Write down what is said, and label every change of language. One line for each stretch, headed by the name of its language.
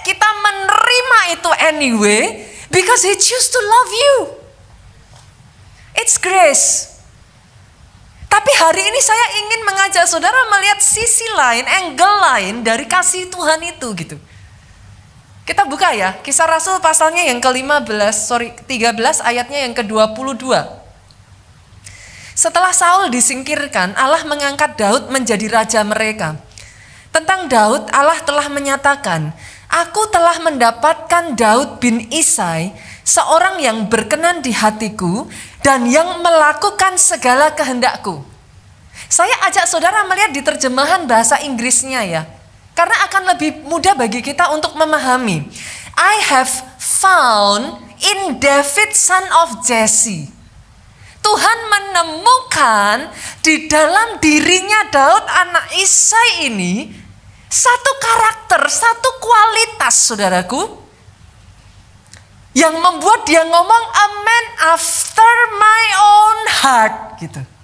Indonesian: Kita menerima itu
English: anyway, because He choose to love you. It's grace.
Indonesian: Tapi hari ini saya ingin mengajak saudara melihat sisi lain, angle lain dari kasih Tuhan itu gitu. Kita buka ya, Kisah Rasul pasalnya yang ke-13 ayatnya yang ke-22. Setelah Saul disingkirkan, Allah mengangkat Daud menjadi raja mereka. Tentang Daud, Allah telah menyatakan, Aku telah mendapatkan Daud bin Isai, seorang yang berkenan di hatiku dan yang melakukan segala kehendakku. Saya ajak saudara melihat di terjemahan bahasa Inggrisnya ya. Karena akan lebih mudah bagi kita untuk memahami.
English: I have found in David son of Jesse.
Indonesian: Tuhan menemukan di dalam dirinya Daud anak Isai ini satu karakter, satu kualitas saudaraku. Yang membuat dia ngomong
English: a man after my own heart
Indonesian: gitu.